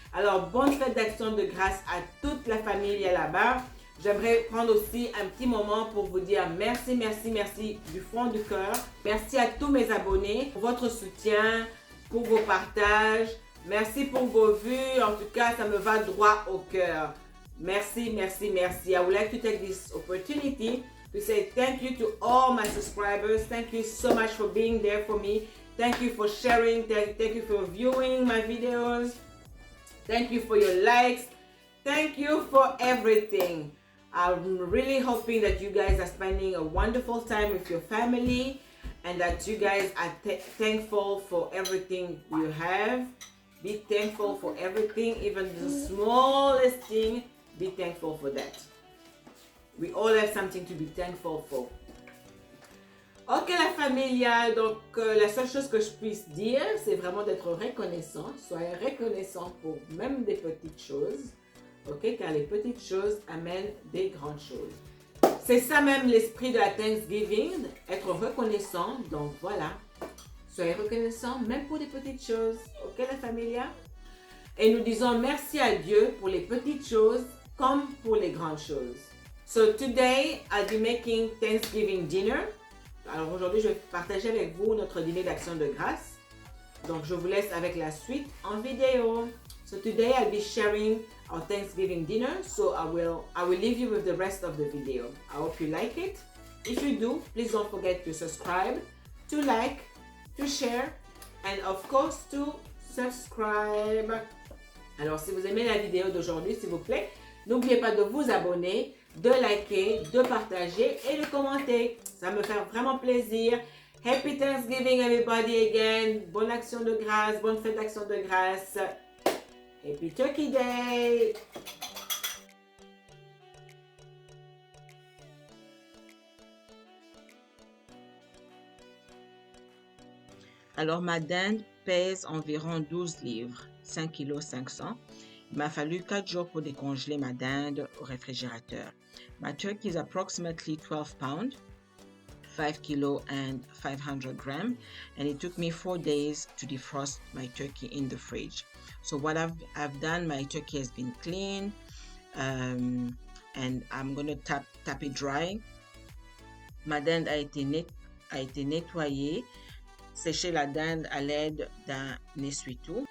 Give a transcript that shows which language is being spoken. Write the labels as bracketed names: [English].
[French] Alors, bonne fête d'action de grâce à toute la famille là-bas. J'aimerais prendre aussi un petit moment pour vous dire merci, merci, merci du fond du cœur. Merci à tous mes abonnés pour votre soutien, pour vos partages. Merci pour vos vues. En tout cas, ça me va droit au cœur. Merci, merci, merci. [English] I would like to take this opportunity to say thank you to all my subscribers. Thank you so much for being there for me. Thank you for sharing. Thank you for viewing my videos. Thank you for your likes. Thank you for everything. I'm really hoping that you guys are spending a wonderful time with your family and that you guys are thankful for everything you have. Be thankful for everything, even the smallest thing. Be thankful for that. We all have something to be thankful for. [French] Ok la familia, donc la seule chose que je puisse dire, c'est vraiment d'être reconnaissant. Soyez reconnaissant pour même des petites choses. Ok, car les petites choses amènent des grandes choses. C'est ça même l'esprit de la Thanksgiving, être reconnaissant. Donc voilà, soyez reconnaissant même pour les petites choses. Ok la familia? Et nous disons merci à Dieu pour les petites choses comme pour les grandes choses. [English] So today I'll be making Thanksgiving dinner. [French] Alors aujourd'hui je vais partager avec vous notre dîner d'action de grâce. Donc je vous laisse avec la suite en vidéo. [English] So today I'll be sharing our Thanksgiving dinner. So I will leave you with the rest of the video. I hope you like it. If you do, please don't forget to subscribe, to like, to share, and of course to subscribe. [French] Alors si vous aimez la vidéo d'aujourd'hui, s'il vous plaît, n'oubliez pas de vous abonner, de liker, de partager et de commenter. Ça me fait vraiment plaisir. [English] Happy Thanksgiving everybody again. [French] Bonne action de grâce, bonne fête d'action de grâce. [English] Happy Turkey Day. [French] Alors ma dinde pèse environ 12 livres, 5 kg 500. Il m'a fallu 4 jours pour décongeler ma dinde au réfrigérateur. [English] My turkey is approximately 12 pounds, 5 kg and 500 grams, and it took me 4 days to defrost my turkey in the fridge. So what I've done, my turkey has been cleaned, and I'm going to tap it dry. [French] Ma dinde a été nettoyée. Sécher la dinde à l'aide d'un essuie-tout.